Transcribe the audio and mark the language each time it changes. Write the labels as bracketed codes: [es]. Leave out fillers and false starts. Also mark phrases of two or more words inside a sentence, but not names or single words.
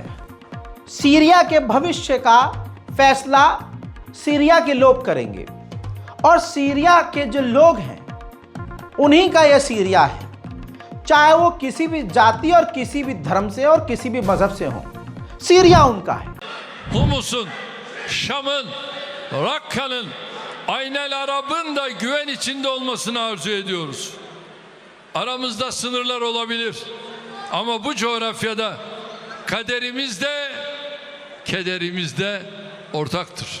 [hi] सीरिया के भविष्य का फैसला सीरिया के लोग करेंगे और सीरिया के जो लोग हैं उन्हीं का यह सीरिया है, चाहे वो किसी भी जाति और किसी भी धर्म से और किसी भी मजहब से हो। सीरिया उनका है। [tr] Humus'un, Şam'ın, Rakka'nın, Aynel Arab'ın da güven içinde olmasını arzu ediyoruz. Aramızda sınırlar olabilir ama bu coğrafyada kaderimiz de kederimiz de ortaktır.